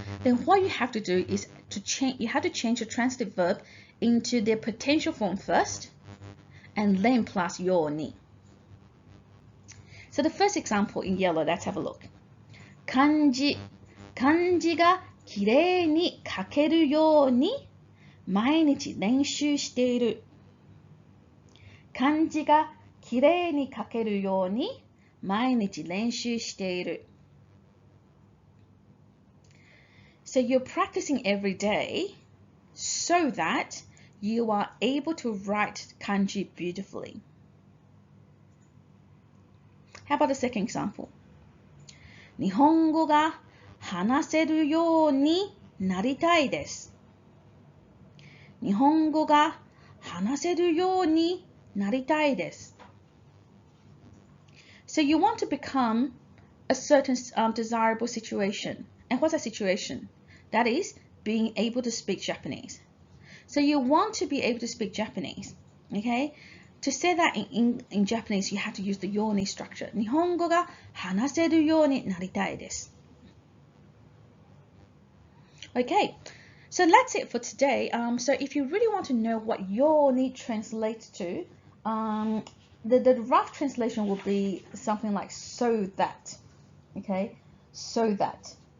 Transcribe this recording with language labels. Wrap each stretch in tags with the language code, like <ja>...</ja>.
<en>Then what you have to do is you have to change the transitive verb into their potential form first, and then plus yo ni. So the first example in yellow, let's have a look.</en> <ja>漢字がきれいに書けるように毎日練習している。漢字がきれいに書けるように毎日練習している。</ja> <en>So you're practicing every day so that you are able to write kanji beautifully. How about the second example?</en> <ja>日本語が話せるようになりたいです。日本語が話せるようになりたいです。</ja> <en>So you want to become a certain desirable situation. And what's that situation? That is being able to speak Japanese. So you want to be able to speak Japanese. Okay? To say that in Japanese, you have to use the yoni structure.</en> <ja>日本語が話せるようになりたいです。</ja> <en>Okay, so that's it for today. So if you really want to know what yoni translates to, the rough translation will be something like so that. Okay, so that.</en>